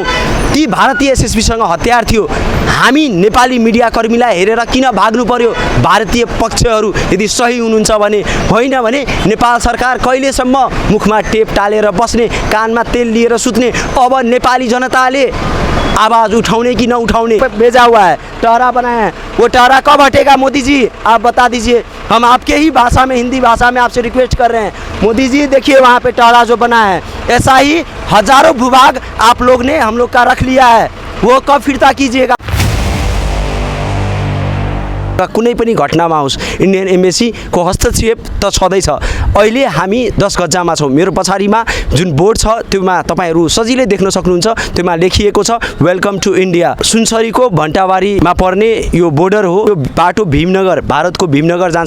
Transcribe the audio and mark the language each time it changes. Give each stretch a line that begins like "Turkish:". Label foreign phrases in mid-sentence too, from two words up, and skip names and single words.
Nepali: ती भारतीय एसएसबीसँग हतियार थियो। हामी नेपाली मिडियाकर्मीलाई हेरेर किन भाग्नु पर्यो? भारतीय पक्षहरू यदि सही हुनुहुन्छ भने, होइन भने नेपाल सरकार कहिलेसम्म मुखमा टेप टालेर बस्ने, कानमा तेल लिएर सुत्ने? अब नेपाली जनताले आवाज़ उठाउने कि न उठाउने
Hindi: भेजा हुआ है, टहरा बनाया है। वो टहरा कब हटेगा मोदी जी? आप बता दीजिए। हम आपके ही भाषा में, हिंदी भाषा में आपसे रिक्वेस्ट कर रहे हैं, मोदी जी देखिए वहाँ पे टहरा जो बना है। ऐसा ही हजारों भूभाग आप लोग ने हम लोग का रख लिया है, वो कब फिरता कीजिएगा?
Nepali: कुनै पनि घटनामा होस्,
English: Indian embassy
Nepali: को हस्तक्षेप त छँदैछ। अहिले हामी 10 गजामा छौँ। मेरो पछाडिमा जुन बोर्ड छ त्योमा तपाईँहरू सजिलै देख्न सक्नुहुन्छ, त्योमा लेखिएको छ
English: welcome to India.
Nepali: सुनसरीको भण्टाबारीमा पर्ने यो बोर्डर हो। यो बाटो भीमनगर, भारतको भीमनगर जान्छ।